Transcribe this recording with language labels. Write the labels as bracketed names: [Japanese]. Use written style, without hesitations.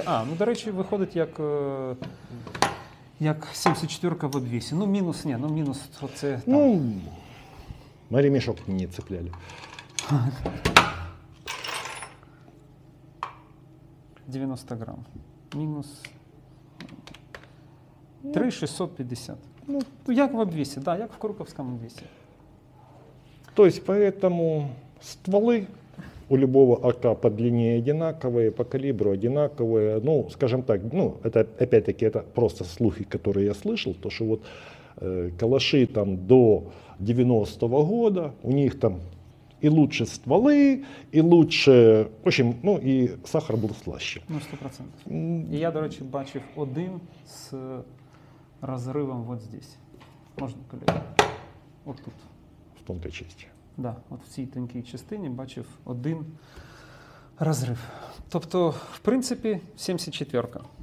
[Ukrainian] Ну, до речі, виходить як 74-ка в обвісі. Ну, мінус, ні, ну, мінус, оце там. [Russian] Ну, на ремешок не цепляли. [Ukrainian] 90 грам. Мінус 3650. Ну, як в обвісі, да, як в Круковському обвісі. [Russian] То есть, поэтому стволы у любого АК по длине одинаковые, по калибру одинаковые. Ну, скажем так, ну, это опять-таки это просто слухи, которые я слышал, то что вот калаши там до 90-го года, у них там и лучше стволы, и лучше, в общем, ну и сахар был слаще. [Ukrainian] Ну, 100%. І я, до речі, бачив один з розривом [Russian] вот здесь. [Ukrainian] Можна, колеги? От тут. [Russian] В тонкой части. [Ukrainian] Да, от в цій тонкій частині бачив один розрив. Тобто, в принципі, 74-ка.